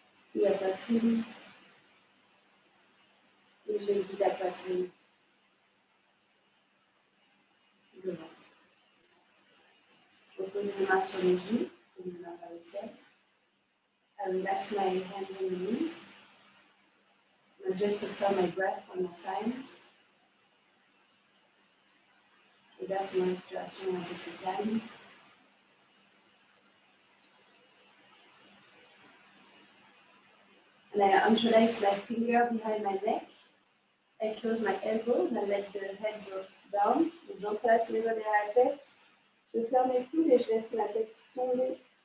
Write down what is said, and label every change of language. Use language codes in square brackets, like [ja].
[fr] Puis la poitrine. Et je vide la poitrine. Le ventre. Je pose mes mains sur les genoux, et mes mains vers le ciel. [en] I relax my hands on the knee. I just observe my breath one more time. [fr] Regarde mon respiration un peu plus calme. [en] And I interlace my finger behind my neck. I close my elbow and I let the head drop down. [fr] Donc j'entrelace mes doigts derrière la tête. Je ferme les coudes et je laisse la tête tomber.